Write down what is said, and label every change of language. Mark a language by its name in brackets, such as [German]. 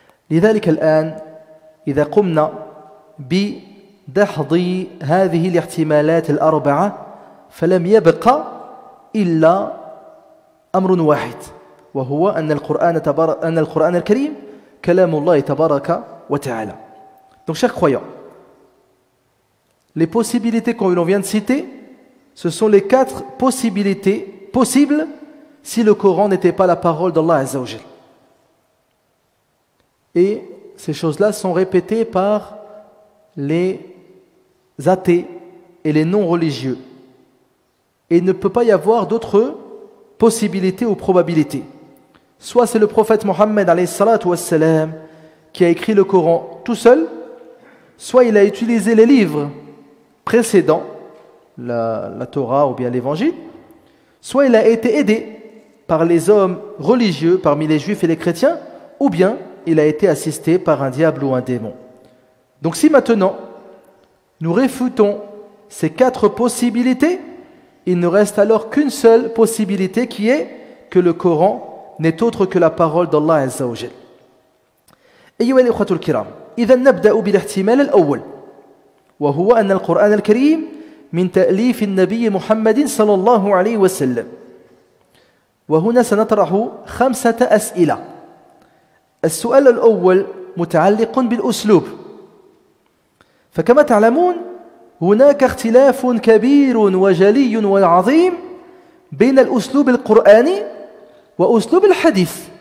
[Arabic] لذلك الآن إذا قمنا بدحض هذه الاحتمالات الأربعة فلم يبقى إلا أمر واحد، وهو أن القرآن الكريم كلام الله تبارك وتعالى. [French] Donc chers croyants, les possibilités qu'on vient de citer, ce sont les 4 possibilités possibles si le Coran n'était pas la parole d'Allah Azza wa Jal. Et ces choses-là sont répétées par les athées et les non-religieux. Et il ne peut pas y avoir d'autres possibilités ou probabilités. Soit c'est le prophète Mohammed alayhi salatu wassalam qui a écrit le Coran tout seul, soit il a utilisé les livres précédents, la Torah ou bien l'Évangile, soit il a été aidé par les hommes religieux parmi les juifs et les chrétiens, ou bien il a été assisté par un diable ou un démon. Donc si maintenant nous réfutons ces 4 possibilités, il ne reste alors qu'une seule possibilité qui est que le Coran n'est autre que la parole d'Allah Azza wa Jal. [Arabic] أيها الإخوة الكرام، إذا نبدأ بالاحتمال الأول، وهو أن القرآن الكريم من تأليف النبي محمد صلى الله عليه وسلم. وهنا سنطرح 5 أسئلة. السؤال الأول متعلق بالأسلوب، فكما تعلمون هناك اختلاف كبير وجلي وعظيم بين الأسلوب القرآني وأسلوب الحديث.